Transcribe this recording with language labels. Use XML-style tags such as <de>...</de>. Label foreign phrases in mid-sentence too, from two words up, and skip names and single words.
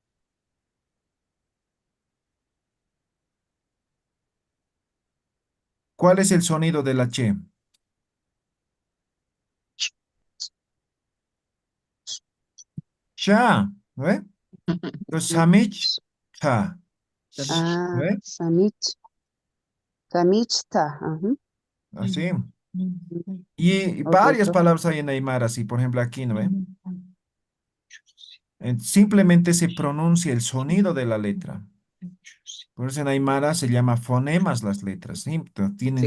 <es>¿Cuál es el sonido de la che? Cha, ¿no ve? Entonces, samich, cha, ¿no Ah, ve? Samichta. Ajá. Así. Mm. Y Ok, varias profe. palabras hay en Aymara, así, por ejemplo, aquí, ¿no ve? Simplemente se pronuncia el sonido de la letra. Por eso en Aymara se llama fonemas las letras, ¿sí? Tienen</es>